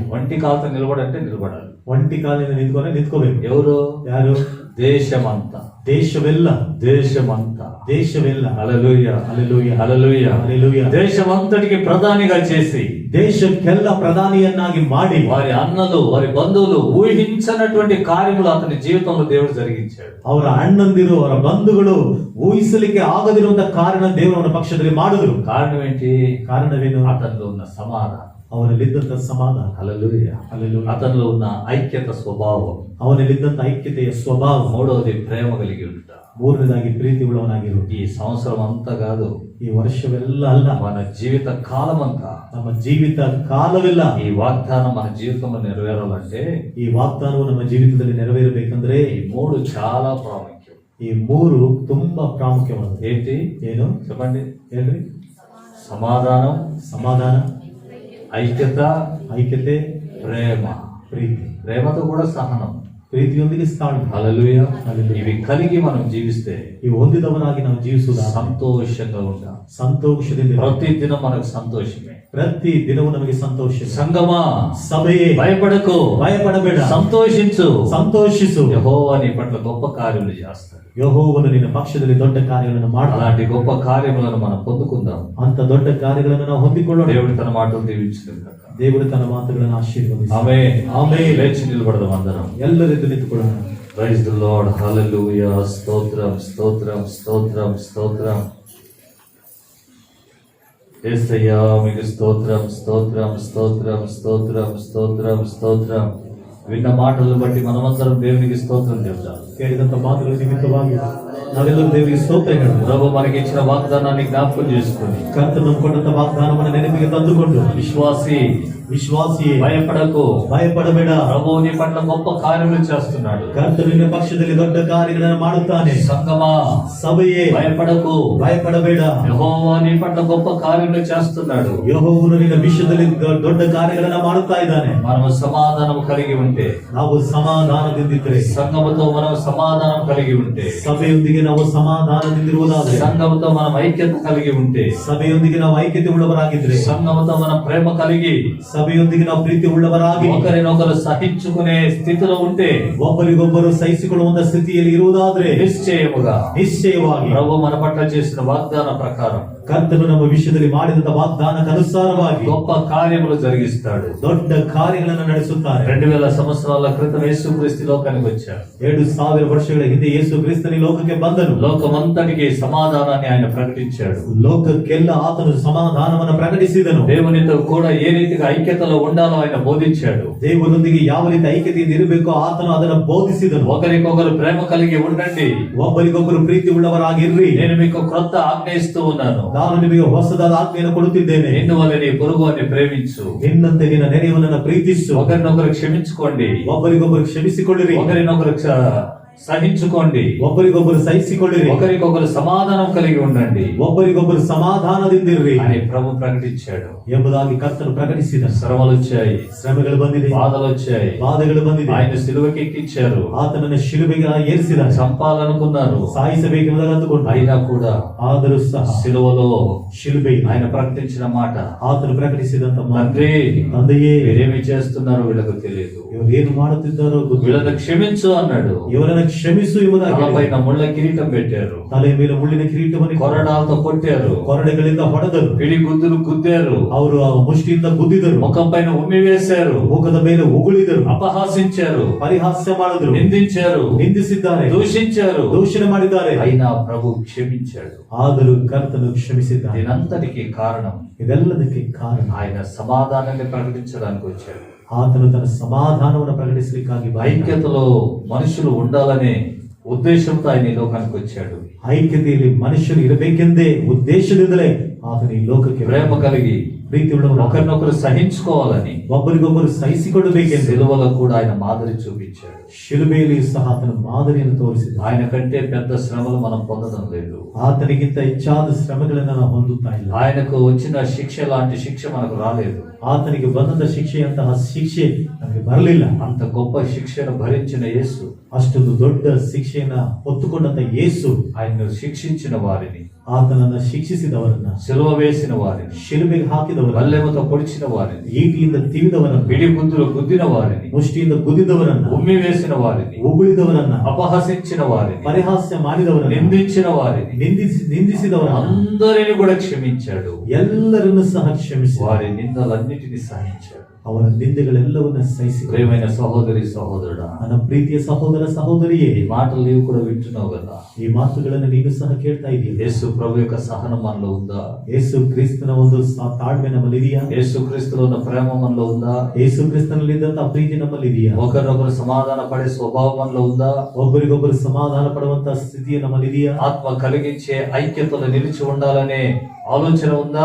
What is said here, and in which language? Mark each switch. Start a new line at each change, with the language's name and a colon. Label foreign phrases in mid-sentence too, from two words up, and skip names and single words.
Telugu: ఒంటి కాలుతో నిలబడంటే నిలబడాలి.
Kannada: ಒಂಟಿ ಕಾಲಿನಿಂದ ನಿಂತ್ಕೋಬೇಕು.
Telugu: ఎవరు?
Kannada: ಯಾರು?
Telugu: దేశమంతా,
Kannada: ದೇಶವೆಲ್ಲ,
Telugu: దేశమంతా.
Kannada: ದೇಶವೆಲ್ಲ.
Telugu: హల్లెలూయా, హల్లెలూయా, హల్లెలూయా. హల్లెలూయా. దేశమంతటికి ప్రధానిగా చేసి,
Kannada: ದೇಶಕ್ಕೆಲ್ಲ ಪ್ರಧಾನಿಯನ್ನಾಗಿ ಮಾಡಿ,
Telugu: వారి అన్నలు, వారి బంధువులు ఊహించనటువంటి కార్యములు అతని జీవితంలో దేవుడు జరిగించాడు.
Kannada: ಅವರ ಅಣ್ಣಂದಿರು, ಅವರ ಬಂಧುಗಳು ಊಹಿಸಲಿಕ್ಕೆ ಆಗದಿರುವಂತಹ ಕಾರಣ ದೇವರ ಪಕ್ಷದಲ್ಲಿ ಮಾಡಿದ್ರು.
Telugu: కారణం ఏంటి?
Kannada: ಕಾರಣವೇನು?
Telugu: అతనిలో ఉన్న సమాధానం.
Kannada: ಅವನಲ್ಲಿದ್ದಂತ ಸಮಾಧಾನ.
Telugu: హల్లెలూయా. హల్లెలూయా. అతనిలో ఉన్న ఐక్యత స్వభావం.
Kannada: ಅವನಲ್ಲಿದ್ದಂತ ಐಕ್ಯತೆಯ ಸ್ವಭಾವ.
Telugu: మూడవది ప్రేమ కలిగి ఉంటా.
Kannada: ಮೂರನೇದಾಗಿ ಪ್ರೀತಿ ಉಳ್ಳವನಾಗಿರು.
Telugu: ఈ సంవత్సరం అంతా కాదు,
Kannada: ಈ ವರ್ಷವೆಲ್ಲ ಅಲ್ಲ,
Telugu: మన జీవిత కాలం అంతా
Kannada: ನಮ್ಮ ಜೀವಿತ ಕಾಲವಿಲ್ಲ.
Telugu: ఈ వాగ్దానం మన జీవితంలో నెరవేరాలంటే
Kannada: ಈ ವಾಗ್ದಾನವು ನಮ್ಮ ಜೀವಿತದಲ್ಲಿ ನೆರವೇರಬೇಕಂದ್ರೆ
Telugu: ఈ మూడు చాలా ప్రాముఖ్యం.
Kannada: ಈ ಮೂರು ತುಂಬಾ ಪ್ರಾಮುಖ್ಯವಾದದ್ದು.
Telugu: ఏంటి?
Kannada: ಏನು
Telugu: చెప్పండి.
Kannada: ಹೇಳ್ರಿ.
Telugu: సమాధానం,
Kannada: ಸಮಾಧಾನ,
Telugu: ఐక్యత,
Kannada: ಐಕ್ಯತೆ,
Telugu: ప్రేమ.
Kannada: ಪ್ರೀತಿ.
Telugu: ప్రేమతో కూడా సహనం.
Kannada: ಪ್ರೀತಿಯೊಂದಿಗೆ ತಾಳ್ಮೆ.
Telugu: హల్లెలూయా. హల్లెలూయా. ఇవి కలిగి మనం జీవిస్తే
Kannada: ಈ ಹೊಂದಿದವನಾಗಿ ನಾವು ಜೀವಿಸುವುದ
Telugu: సంతోషంగా ఉంటాం.
Kannada: ಸಂತೋಷದಿಂದ
Telugu: ప్రతి దినం మనకు సంతోషమే.
Kannada: ಪ್ರತಿ ದಿನವೂ ನಮಗೆ ಸಂತೋಷ.
Telugu: సంగమా,
Kannada: ಸಭೆಯೇ,
Telugu: భయపడకు,
Kannada: ಭಯಪಡಬೇಡ,
Telugu: సంతోషించు.
Kannada: ಸಂತೋಷಿಸು.
Telugu: యెహోవా నీ పట్ల గొప్ప కార్యములు చేస్తాడు.
Kannada: ಯೆಹೋವನು ನಿನ್ನ ಪಕ್ಷದಲ್ಲಿ ದೊಡ್ಡ ಕಾರ್ಯಗಳನ್ನು ಮಾಡ್ತಾನೆ.
Telugu: అలాంటి గొప్ప కార్యములను మనం పొందుకుందాం.
Kannada: ಅಂತ ದೊಡ್ಡ ಕಾರ್ಯಗಳನ್ನು ನಾವು ಹೊಂದಿಕೊಳ್ಳೋಣ.
Telugu: దేవుడు తన మాటలు దీవించును.
Kannada: ದೇವರು ತನ್ನ ಮಾತುಗಳನ್ನು ಆಶೀರ್ವದಿಸಿ.
Telugu: ఆమేన్. ఆమేన్. లేచి నిలబడదాం అందరం.
Kannada: ಎಲ್ಲರಿಗೂ ನಿಂತುಕೊಳ್ಳೋಣ.
English: Praise the Lord.
Telugu: హల్లెలూయా. స్తోత్రం, స్తోత్రం, స్తోత్రం, స్తోత్రం. యేసయ్యా మీకు స్తోత్రం, స్తోత్రం, స్తోత్రం, స్తోత్రం, స్తోత్రం, స్తోత్రం. విన్న మాటలను బట్టి మనమందరం దేవునికి స్తోత్రం చెప్తాం.
Kannada: ಕೇಳಿದಂತ ಮಾತುಗಳ ನಿಮಿತ್ತವಾಗಿ ನಾವೆಲ್ಲರೂ ದೇವರಿಗೆ ಸ್ತೋತ್ರ ಹೇಳೋಣ.
Telugu: ప్రభు మనకి ఇచ్చిన వాగ్దానాన్ని జ్ఞాపకం చేసుకుని,
Kannada: ಕರ್ತನು ನಂಬಿಕೊಂಡಂತ ವಾಗ್ದಾನವನ್ನು ನೆನಪಿಗೆ ತಂದುಕೊಂಡು,
Telugu: విశ్వాసి
Kannada: ವಿಶ್ವಾಸಿಯೇ,
Telugu: భయపడకు,
Kannada: ಭಯಪಡಬೇಡ,
Telugu: ప్రభు నీ పట్ల గొప్ప కార్యములు చేస్తున్నాడు.
Kannada: ಕರ್ತನು ನಿನ್ನ ಪಕ್ಷದಲ್ಲಿ ದೊಡ್ಡ ಕಾರ್ಯಗಳನ್ನು ಮಾಡುತ್ತಾನೆ.
Telugu: సంగమా,
Kannada: ಸಭೆಯೇ,
Telugu: భయపడకు,
Kannada: ಭಯಪಡಬೇಡ,
Telugu: యెహోవా నీ పట్ల గొప్ప కార్యములు చేస్తున్నాడు.
Kannada: ಯೆಹೋವನು ನಿನ್ನ ವಿಷಯದಲ್ಲಿ ದೊಡ್ಡ ಕಾರ್ಯಗಳನ್ನು ಮಾಡುತ್ತಾ ಇದ್ದಾನೆ.
Telugu: మనము సమాధానం కలిగి ఉంటే,
Kannada: ನಾವು ಸಮಾಧಾನದಿಂದಿದ್ರೆ,
Telugu: సంఘముతో మనం సమాధానం కలిగి ఉంటే,
Kannada: ಸಭೆಯೊಂದಿಗೆ ಸಭೆಯೊಂದಿಗೆ ನಾವು ಸಮಾಧಾನದಿಂದಿರುವುದಾದರೆ,
Telugu: సంఘముతో మనం ఐక్యత కలిగి ఉంటే,
Kannada: ಸಭೆಯೊಂದಿಗೆ ನಾವು ಐಕ್ಯತೆ ಉಳ್ಳವರಾಗಿದ್ರೆ,
Telugu: సంఘముతో మనం ప్రేమ కలిగి
Kannada: ಸಭೆಯೊಂದಿಗೆ ನಾವು ಪ್ರೀತಿ ಉಳ್ಳವರಾಗಿ
Telugu: ఒకరినొకరు సహించుకునే స్థితిలో ఉంటే,
Kannada: ಒಬ್ಬರಿಗೊಬ್ಬರು ಸಹಿಸಿಕೊಳ್ಳುವಂತ ಸ್ಥಿತಿಯಲ್ಲಿ ಇರುವುದಾದ್ರೆ
Telugu: నిశ్చయముగా
Kannada: ನಿಶ್ಚಯವಾಗಿ
Telugu: ప్రభు మన పట్ల చేసిన వాగ్దాన ప్రకారం
Kannada: ಕರ್ತನು ನಮ್ಮ ವಿಷಯದಲ್ಲಿ ಮಾಡಿದಂತ ವಾಗ್ದಾನಕ್ಕನುಸಾರವಾಗಿ
Telugu: గొప్ప కార్యములు జరిగిస్తాడు.
Kannada: ದೊಡ್ಡ ಕಾರ್ಯಗಳನ್ನು ನಡೆಸುತ್ತಾರೆ.
Telugu: 2000 సంవత్సరాల క్రితం యేసుక్రీస్తు లోకానికి వచ్చారు.
Kannada: 2000 ವರ್ಷಗಳ ಹಿಂದೆ ಯೇಸು ಕ್ರಿಸ್ತನು ಈ ಲೋಕಕ್ಕೆ ಬಂದನು.
Telugu: లోకమంతటికి సమాధానాన్ని ఆయన ప్రకటించాడు.
Kannada: ಲೋಕಕ್ಕೆಲ್ಲ ಆತನು ಸಮಾಧಾನವನ್ನು ಪ್ರಕಟಿಸಿದನು.
Telugu: దేవునితో కూడా ఏ రీతిగా ఐక్యతలో ఉండాలో ఆయన బోధించాడు.
Kannada: ದೇವರೊಂದಿಗೆ ಯಾವ ರೀತಿ ಐಕ್ಯತೆಯಿಂದ ಇರಬೇಕೋ ಆತನು ಅದನ್ನು ಬೋಧಿಸಿದನು.
Telugu: ఒకరికొకరు ప్రేమ కలిగి ఉండండి,
Kannada: ಒಬ್ಬರಿಗೊಬ್ಬರು ಪ್ರೀತಿ ಉಳ್ಳವರಾಗಿರ್ರಿ,
Telugu: నేను మీకు క్రొత్త ఆజ్ఞ ఇస్తూ ఉన్నాను,
Kannada: ನಾನು ನಿಮಗೆ ಹೊಸದಾದ ಆಜ್ಞೆಯನ್ನು ಕೊಡುತ್ತಿದ್ದೇನೆ.
Telugu: నిన్ను వల్ల నీ పొరుగువాన్ని ప్రేమించు,
Kannada: ನಿನ್ನಂತೆ ನಿನ್ನ ನೆರೆಯವನನ್ನು ಪ್ರೀತಿಸು,
Telugu: ఒకరినొకరు క్షమించుకోండి,
Kannada: ಒಬ್ಬರಿಗೊಬ್ಬರು ಕ್ಷಮಿಸಿಕೊಳ್ಳಿರಿ,
Telugu: ఒకరినొకరు సహించుకోండి,
Kannada: ಒಬ್ಬರಿಗೊಬ್ಬರು ಸಹಿಸಿಕೊಳ್ಳಿರಿ,
Telugu: ఒకరికొకరు సమాధానం కలిగి ఉండండి
Kannada: ಒಬ್ಬರಿಗೊಬ್ಬರು ಸಮಾಧಾನದಿಂದಿರ್ರಿ
Telugu: అని ప్రభు ప్రకటించాడు.
Kannada: ಎಂಬುದಾಗಿ ಕರ್ತನು ಪ್ರಕಟಿಸಿದ.
Telugu: శ్రమలు వచ్చాయి,
Kannada: ಶ್ರಮೆಗಳು ಬಂದಿದೆ,
Telugu: బాధలు వచ్చాయి,
Kannada: ಬಾಧೆಗಳು ಬಂದಿದೆ.
Telugu: ఆయన సిలువకి ఎక్కించారు,
Kannada: ಆತನನ್ನು ಶಿಲುಬೆಗೆ ಏರಿಸಿದ,
Telugu: చంపాలనుకున్నారు,
Kannada: ಸಾಯಿಸಬೇಕೆಂಬುದಾಗಿ ಅಂದುಕೊಂಡು,
Telugu: అయినా కూడా
Kannada: ಆದರೂ ಸಹ
Telugu: సిలువలో
Kannada: ಶಿಲುಬೆ
Telugu: ఆయన ప్రకటించిన మాట,
Kannada: ಆತನು ಪ್ರಕಟಿಸಿದಂತ ಮಾತು,
Telugu: తండ్రి
Kannada: ತಂದೆಯೇ
Telugu: మీరేమి చేస్తున్నారో వీళ్ళకు తెలియదు,
Kannada: ಇವರು ಏನು ಮಾಡುತ್ತಿದ್ದಾರೋ ಗೊತ್ತಿಲ್ಲ,
Telugu: వీళ్ళని క్షమించు అన్నాడు.
Kannada: ಇವರನ್ನು ಕ್ಷಮಿಸು ಎಂಬುದಾಗಿ
Telugu: తలపైన ముళ్ళ కిరీటం పెట్టారు,
Kannada: ತಲೆಯ ಮೇಲೆ ಮುಳ್ಳಿನ ಕಿರೀಟವನ್ನು
Telugu: కొరడాలతో కొట్టారు,
Kannada: ಕೊರಡೆಗಳಿಂದ ಹೊಡೆದರು,
Telugu: పిడి గుద్దులు గుద్దారు,
Kannada: ಅವರು ಆ ಮುಷ್ಟಿಯಿಂದ ಗುದ್ದಿದರು,
Telugu: ముఖం పైన ఉమ్మి వేశారు,
Kannada: ಮುಖದ ಮೇಲೆ ಉಗುಳಿದರು,
Telugu: అపహాసించారు,
Kannada: ಪರಿಹಾಸ್ಯ ಮಾಡಿದರು,
Telugu: నిందించారు,
Kannada: ನಿಂದಿಸಿದ್ದಾರೆ,
Telugu: దూషించారు.
Kannada: ದೂಷಣೆ ಮಾಡಿದ್ದಾರೆ.
Telugu: అయినా ప్రభు క్షమించాడు.
Kannada: ಆದರೂ ಕರ್ತನು ಕ್ಷಮಿಸಿದ್ದಾನೆ.
Telugu: దీనంతటికి కారణం
Kannada: ಇದೆಲ್ಲದಕ್ಕೆ ಕಾರಣ
Telugu: ఆయన సమాధానాన్ని ప్రకటించడానికి వచ్చాడు.
Kannada: ಆತನು ತನ್ನ ಸಮಾಧಾನವನ್ನು ಪ್ರಕಟಿಸಲಿಕ್ಕಾಗಿ
Telugu: ఐక్యతలో మనుషులు ఉండాలనే ఉద్దేశంతో ఆయన ఈ లోకానికి వచ్చాడు.
Kannada: ಐಕ್ಯತೆಯಲ್ಲಿ ಮನುಷ್ಯರು ಇರಬೇಕೆಂದೇ ಉದ್ದೇಶದಿಂದಲೇ ಆತನು ಈ ಲೋಕಕ್ಕೆ
Telugu: ప్రేమ కలిగి
Kannada: ಪ್ರೀತಿ ಉಳ್ಳವನು,
Telugu: ఒకరినొకరు సహించుకోవాలని
Kannada: ಒಬ್ಬರಿಗೊಬ್ಬರು ಸಹಿಸಿಕೊಳ್ಳಬೇಕೆಂದು
Telugu: సిలువలో కూడా ఆయన మాదిరి చూపించాడు.
Kannada: ಶಿಲುಬೆಯಲ್ಲಿ ಸಹ ಆತನ ಮಾದರಿಯನ್ನು ತೋರಿಸಿದ.
Telugu: ఆయన కంటే పెద్ద శ్రమలు మనం పొందడం లేదు.
Kannada: ಆತನಿಗಿಂತ ಹೆಚ್ಚಾದ ಶ್ರಮಗಳನ್ನು ನಾವು ಹೊಂದುತ್ತಾ ಇಲ್ಲ.
Telugu: ఆయనకు వచ్చిన శిక్ష లాంటి శిక్ష మనకు రాలేదు.
Kannada: ಆತನಿಗೆ ಬಂದಂತ ಶಿಕ್ಷೆಯಂತಹ ಶಿಕ್ಷೆ ನಮಗೆ ಬರಲಿಲ್ಲ.
Telugu: అంత గొప్ప శిక్షను భరించిన యేసు,
Kannada: ಅಷ್ಟೊಂದು ದೊಡ್ಡ ಶಿಕ್ಷೆಯನ್ನ ಹೊತ್ತುಕೊಂಡಂತ ಯೇಸು
Telugu: ఆయన్ను శిక్షించిన వారిని,
Kannada: ಆತನನ್ನ ಶಿಕ್ಷಿಸಿದವರನ್ನ,
Telugu: సిలువ వేసిన వారిని,
Kannada: ಶಿಲುಬೆಗೆ ಹಾಕಿದವರನ್ನ,
Telugu: బల్లెముతో పొడిచిన వారిని,
Kannada: ಈಟಿಯಿಂದ ತಿವಿದವರನ್ನ,
Telugu: పిడి గుద్దులు గుద్దిన వారిని,
Kannada: ಮುಷ್ಟಿಯಿಂದ ಗುದ್ದಿದವರನ್ನ,
Telugu: ఉమ్మి వేసిన వారిని,
Kannada: ಉಗುಳಿದವರನ್ನ,
Telugu: అపహసించిన వారిని,
Kannada: ಪರಿಹಾಸ್ಯ ಮಾಡಿದವರನ್ನ,
Telugu: నిందించిన వారిని,
Kannada: ನಿಂದಿಸಿದವರನ್ನ,
Telugu: అందరిని కూడా క్షమించాడు.
Kannada: ಎಲ್ಲರನ್ನು ಸಹ ಕ್ಷಮಿಸಿ
Telugu: వారి నిందలన్నిటినీ సహించాడు.
Kannada: ಅವರ ನಿಂದೆಗಳೆಲ್ಲವನ್ನ ಸಹಿಸಿ.
Telugu: ప్రియమైన సహోదరి సహోదరుడా,
Kannada: ನನ್ನ ಪ್ರೀತಿಯ ಸಹೋದರ ಸಹೋದರಿಯೇ,
Telugu: ఈ మాటలు నీవు కూడా వింటున్నావు కదా.
Kannada: ಈ ಮಾತುಗಳನ್ನು ನೀನು ಸಹ ಕೇಳ್ತಾ ಇದೀಯ.
Telugu: యేసు ప్రభు యొక్క సహనం మనలో ఉందా?
Kannada: ಯೇಸು ಕ್ರಿಸ್ತನ ಒಂದು ತಾಳ್ಮೆ ನಮ್ಮಲ್ಲಿ ಇದೆಯಾ?
Telugu: యేసు క్రీస్తులో ఉన్న ప్రేమ మనలో ఉందా?
Kannada: ಯೇಸು ಕ್ರಿಸ್ತನಲ್ಲಿ ಇದ್ದಂತ ಪ್ರೀತಿ ನಮ್ಮಲ್ಲಿ ಇದೆಯಾ?
Telugu: ఒకరినొకరు సమాధాన పడే స్వభావం మనలో ఉందా?
Kannada: ಒಬ್ಬರಿಗೊಬ್ಬರು ಸಮಾಧಾನ ಪಡುವಂತ ಸ್ಥಿತಿ ನಮ್ಮಲ್ಲಿ ಇದೆಯಾ?
Telugu: ఆత్మ కలిగించే ఐక్యతలో నిలిచి ఉండాలనే ఆలోచన ఉందా?